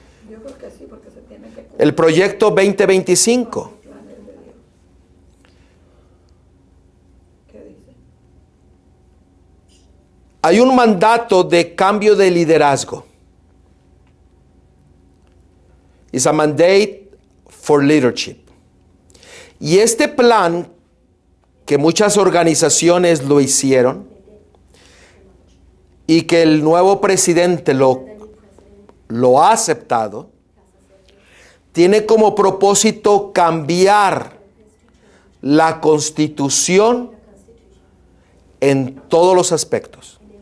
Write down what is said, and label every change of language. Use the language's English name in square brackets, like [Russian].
[Spanish] Yo creo que sí, porque se tiene que El proyecto 2025. ¿Qué dice? Hay un mandato de cambio de liderazgo. [English] It's a mandate for leadership. [Spanish] Y este plan, que muchas organizaciones lo hicieron, y que el nuevo presidente lo ha aceptado, tiene como propósito cambiar la Constitución en todos los aspectos.